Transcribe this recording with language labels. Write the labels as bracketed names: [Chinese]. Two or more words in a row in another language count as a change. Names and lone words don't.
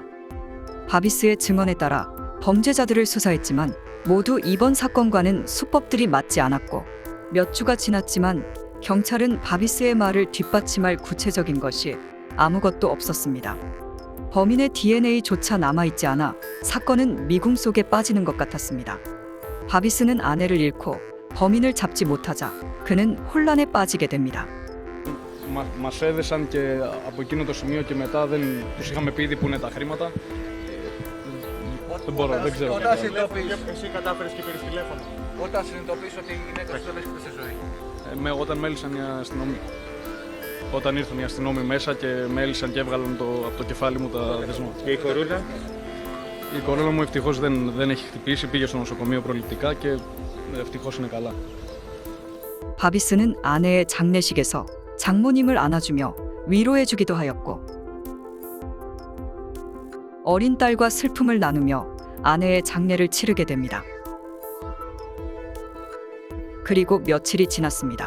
[Korean] 바비스의 증언에 따라 범죄자들을 수사했지만 모두 이번 사건과는 수법들이 맞지 않았고 몇 주가 지났지만 경찰은 바비스의 말을 뒷받침할 구체적인 것이 아무것도 없었습니다. 범인의 DNA조차 남아있지 않아 사건은 미궁 속에 빠지는 것 같았습니다. 바비스는 아내를 잃고 범인을 잡지 못하자 그는 혼란에 빠지게 됩니다. [Greek] Μας έδεσαν και από εκείνο το σημείο και μετά δεν τους είχαμε πει ήδη που είναι τα χρήματα. Δεν μπορώ, δεν ξέρω. Εσύ κατάφερες και πήρες τηλέφωνο. Όταν συνειδητοποιείς ότι η γυναίκα σου δεν βρίσκεται στη ζωή. Όταν με έλυσαν οι αστυνόμοι. Όταν ήρθαν οι αστυνόμοι μέσα και με έλυσαν και έβγαλαν από το κεφάλι μου τα δεσμό. Και η κορούλα. Η κορούλα μου ευτυχώς δεν έχει χτυπήσει, πήγε στο νοσοκομείο προληπτικά και ευτυχώς είναι καλά. [Korean] 바비스는 아내의 장례식에서 장모님을 안아주며 위로해주기도 하였고 어린 딸과 슬픔을 나누며 아내의 장례를 치르게 됩니다. 그리고 며칠이 지났습니다.